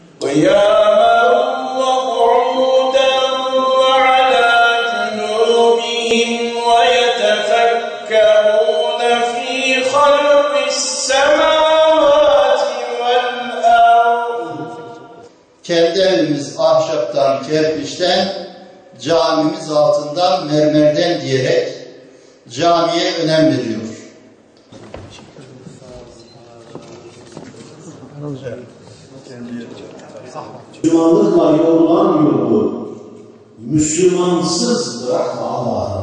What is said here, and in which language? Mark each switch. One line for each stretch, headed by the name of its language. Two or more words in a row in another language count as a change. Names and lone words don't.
Arabic: قياما وقعودا وعلى جنوبهم ويتفكرون في خلق السماوات والأرض.
Turkish: Kendi evimiz ahşaptan, kerpiçten, camimiz altından, mermerden diyerek camiye önem veriyor. Müslümanlıkla yorulan yolu Müslümansız bırakma Allah'ım.